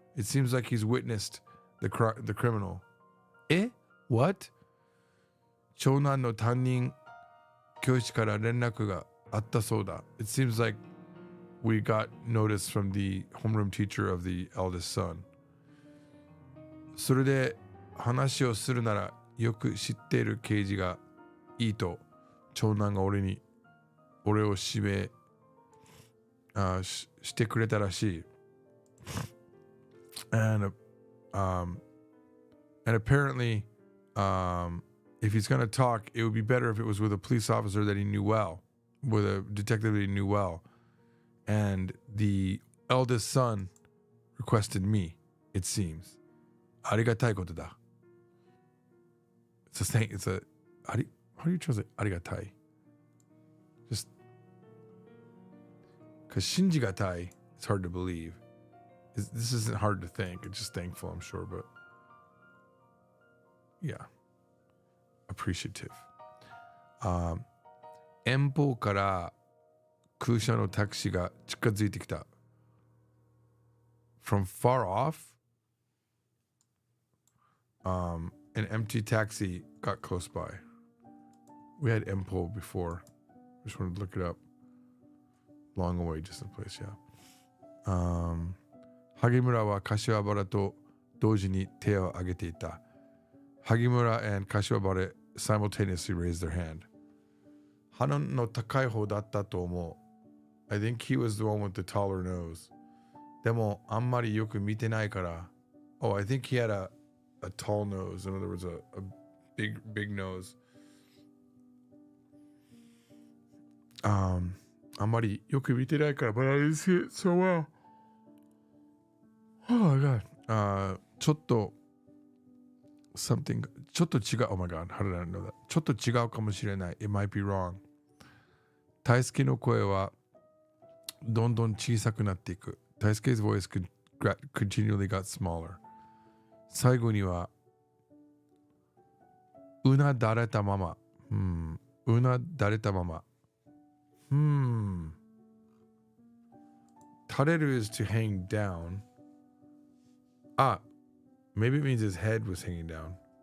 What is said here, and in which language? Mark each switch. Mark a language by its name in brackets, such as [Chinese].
[English] It seems like he's witnessed the criminal. Eh? What? [Japanese] Chounan no tannin kyoshi kara renraku ga atta sou da. [English] It seems like we got notice from the homeroom teacher of the eldest son. [Japanese] それで話をするならよく知っている刑事がいいと長男が俺を指名してくれたらしい。 [English] And apparently, if he's going to talk, it would be better if it was with a police officer that he knew well, with a detective that he knew well. And the eldest son requested me, it seems. [Japanese] ありがたいことだ。 [English] It's a thing. It's a how do you translate ありがたい? Just because 信じがたい, it's hard to believe. This isn't hard to think. It's just thankful, I'm sure, but yeah, appreciative. [Japanese] 遠方から空車のタクシーが近づいてきた。 [English] From far off, an empty taxi got close by. We had Empo before. Just wanted to look it up. Long away, distant place, yeah. [Japanese] 萩村は柏原と同時に手を挙げていた。 [English] 萩村 and 柏原 simultaneously raised their hand. [Japanese] 鼻の高い方だったと思う。 [English] I think he was the one with the taller nose. [Japanese] でもあんまりよく見てないから。 [English] Oh, I think he had a tall nose. In other words, a big nose. [Japanese] あんまりよく見てないから。 [English] But I didn't see it so well. Oh my god. ちょっと something [Japanese] ちょっと違う [English] Oh my god, how did I know that? [Japanese] ちょっと違うかもしれない [English] It might be wrong. [Japanese] 大輔の声はどんどん小さくなっていく [English] Taisuke's voice continually got smaller. [Japanese] 最後にはうなだれたままうなだれたまま垂れる [English] is to hang down. Maybe it means his head was hanging down.